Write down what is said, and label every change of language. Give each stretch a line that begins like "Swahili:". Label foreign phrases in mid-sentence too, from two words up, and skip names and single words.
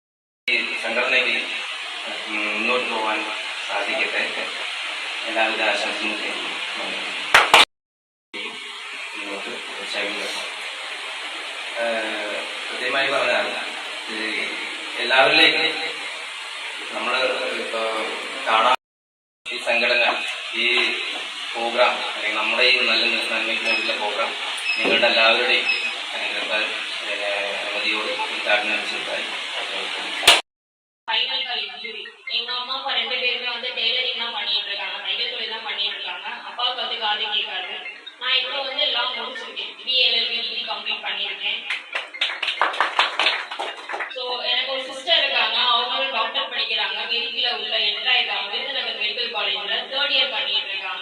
Malayalam: കൃത്യമായി പറഞ്ഞാൽ എല്ലാവരിലേക്കും നമ്മൾ കാണാൻ ഈ സംഘടന, ഈ പ്രോഗ്രാം, അല്ലെങ്കിൽ നമ്മുടെ ഈ നല്ല നന്മയ്ക്ക് വേണ്ടിയുള്ള പ്രോഗ്രാം നിങ്ങളുടെ എല്ലാവരുടെയും അനുമതിയോട് ഉദ്ഘാടനമായി.
Tamil: எங்க அம்மா அப்பா 2 பேருமே வந்து டெய்லரிங் தான் பண்ணிட்டு இருக்காங்க, தையல் தொழில் தான் பண்ணிட்டு இருக்காங்க. அப்பாவுக்கு வந்து காது கேட்காது. நான் இப்போ வந்து எல்லாம் முடிச்சிருக்கேன்,
English: BALLB complete
Tamil: பண்ணியிருக்கேன். ஸோ எனக்கு ஒரு சிஸ்டர் இருக்காங்க, அவங்களும் டாக்டர் படிக்கிறாங்க, மெடிக்கல உள்ள என்ட்ரா இருக்காங்க, விருதுநகர்
English: medical college
Tamil: 3rd இயர் பண்ணிட்டு இருக்காங்க.